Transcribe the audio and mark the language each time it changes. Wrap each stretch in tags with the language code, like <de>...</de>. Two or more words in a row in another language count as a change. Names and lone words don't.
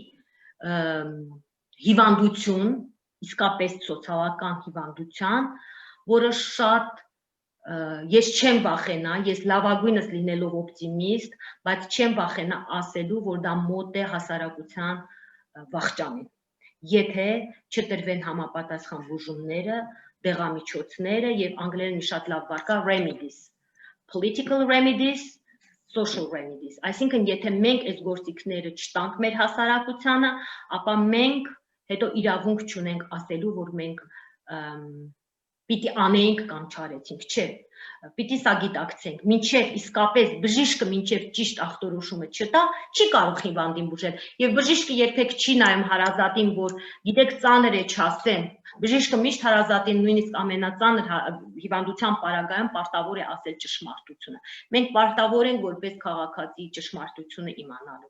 <hy>հիվանդություն, իսկապես սոցիալական հիվանդության, որը շատ ես չեմ վախենա, ես լավագույնս լինելով օպտիմիստ, բայց չեմ վախենա ասելու, որ դա մոտ է հասարակության վախճանին, եթե չտրվեն համապատասխան բուժումները, դեղամիջոցները եւ անգլերեն մի շատ լավ վարք կա</hy> <en>remedies, political remedies, social remedies,</en> <hy>այսինքն եթե մենք այս գործիքները չտանք մեր հասարակությանը, ապա մենք հետո իրավունք չունենք ասելու, որ մենք պիտի անեինք կամ չարեցինք, չէ, պիտի սա գիտակցենք, մինչև իսկապես բժիշկը մինչև ճիշտ ախտորոշումը չտա, չի կարող հիվանդին բուժել, եւ բժիշկը երբեք չի նայում հարազատին, որ գիտեք ծանր է չասեմ, բժիշկը միշտ հարազատին նույնիսկ ամենածանր հիվանդության պարագայում պարտավոր է ասել ճշմարտությունը, մենք պարտավոր ենք որպես քաղաքացի ճշմարտությունը իմանալու։</hy>